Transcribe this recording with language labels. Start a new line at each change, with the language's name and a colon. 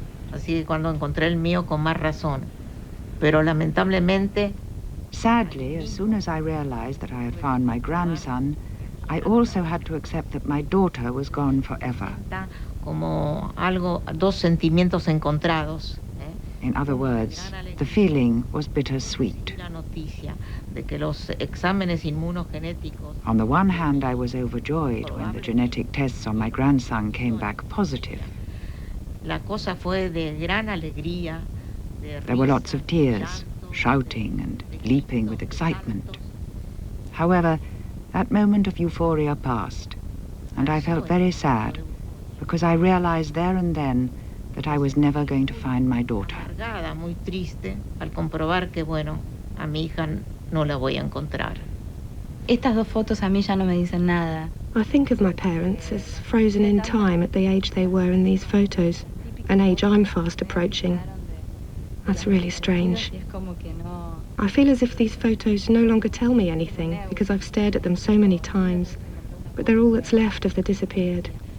Spanish: Así que cuando encontré el mío con más razón, pero lamentablemente.
English: Sadly, as soon as I realized that I had found my grandson, I also had to accept that my daughter was gone forever.
Spanish: Como algo, dos sentimientos encontrados.
English: In other words, the feeling was bittersweet.
Spanish: La noticia de que los exámenes inmunogenéticos.
English: On the one hand, I was overjoyed when the genetic tests on my grandson came back positive.
Spanish: La cosa fue de gran alegría.
English: There were lots of tears, shouting and leaping with excitement. However, that moment of euphoria passed, and I felt very sad because I realized there and then that I was never going to find my daughter.
Spanish: Muy triste al comprobar que, bueno, a mi hija no la voy a encontrar. Estas dos fotos a mí ya no me dicen nada.
English: I think of my parents as frozen in time at the age they were in these photos, an age I'm fast approaching. That's really strange. I feel as if these photos no longer tell me anything because I've stared at them so many times, but they're all that's left of the disappeared.